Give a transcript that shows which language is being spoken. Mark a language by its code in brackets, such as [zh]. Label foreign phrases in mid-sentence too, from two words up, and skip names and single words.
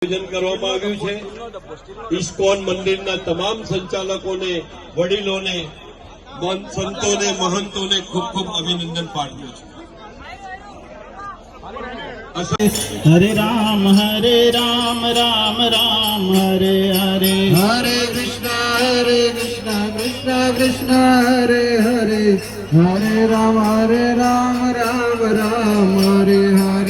[gu] આયોજન કરવામાં આવ્યું છે। ઇસ્કોન મંદિરના તમામ સંચાલકોને, વડીલોને, સંતોને, મહંતોને ખૂબ ખૂબ અભિનંદન પાઠવું છું। [sa] हरे राम राम राम हरे हरे, हरे कृष्णा कृष्णा कृष्ण हरे हरे, हरे राम राम राम हरे हरे,